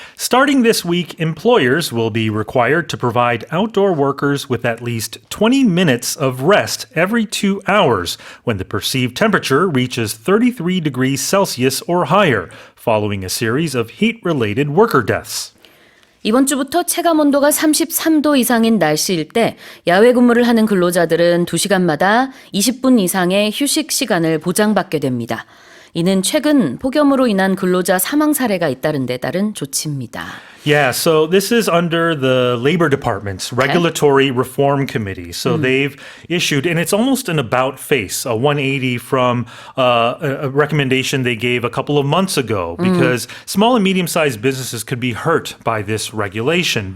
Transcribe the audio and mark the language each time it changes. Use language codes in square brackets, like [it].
[en] Starting this week, employers will be required to provide outdoor workers with at least 20 minutes of rest every 2 hours when the perceived temperature reaches 33 degrees Celsius or higher, following a series of heat-related worker deaths. [ko] 이번 주부터 체감 온도가 33도 이상인 날씨일 때 야외 근무를 하는 근로자들은 2시간마다 20분 이상의 휴식 시간을 보장받게 됩니다. 이는 최근 폭염으로 인한 근로자 사망 사례가 잇따른 데 따른 조치입니다. [en] Yeah, so this is under the Labor Department's Regulatory Reform Committee. So they've issued, and it's almost an about face, a 180 from a recommendation they gave a couple of months ago because small and medium-sized businesses could be hurt by this regulation.